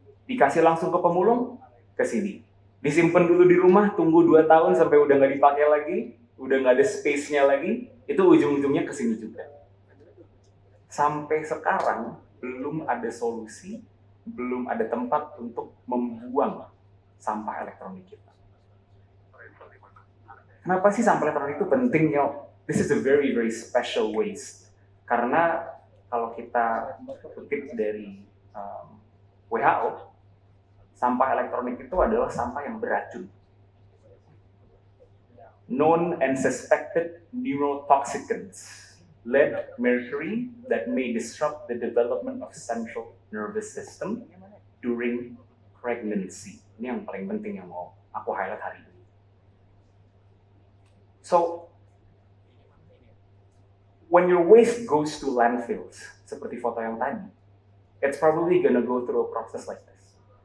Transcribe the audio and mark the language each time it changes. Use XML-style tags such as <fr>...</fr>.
<id>Dikasih langsung ke pemulung, ke sini. Disimpan dulu di rumah, tunggu 2 tahun sampai udah nggak dipakai lagi, udah nggak ada space-nya lagi, itu ujung-ujungnya ke sini juga. Sampai sekarang, belum ada solusi, belum ada tempat untuk membuang sampah elektronik kita. Kenapa sih sampah elektronik itu penting, yo?</id> <en>This is a very, very special waste.</en> <id>Karena kalau kita kutip dari WHO, sampah elektronik itu adalah sampah yang beracun.</id> <en>Known and suspected neurotoxicants, lead, mercury, that may disrupt the development of central nervous system during pregnancy.</en> <id>Ini yang paling penting yang mau aku highlight hari ini.</id> <en>So, when your waste goes to landfills,</en> <id>seperti foto yang tadi,</id> <en>it's probably gonna go through a process like this.</en>